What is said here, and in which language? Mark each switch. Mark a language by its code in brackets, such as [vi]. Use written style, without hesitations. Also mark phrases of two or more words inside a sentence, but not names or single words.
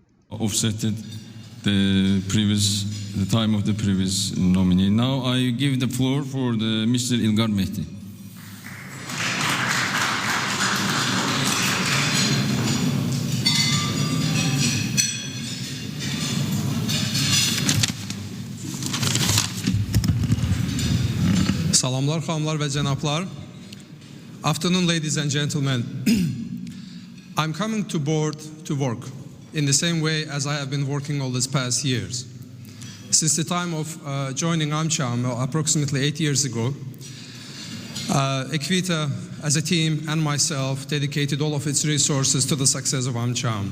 [en] offset the time of the previous nominee. Now I give the floor for Mr. Ilgar Mehti. [az] Salamlar, xanımlar və cənablar. [en] Afternoon, ladies and gentlemen. I'm coming to board to work in the same way as I have been working all these past years. Since the time of joining Amcham, approximately 8 years ago, Ekvita as a team and myself dedicated all of its resources to the success of Amcham.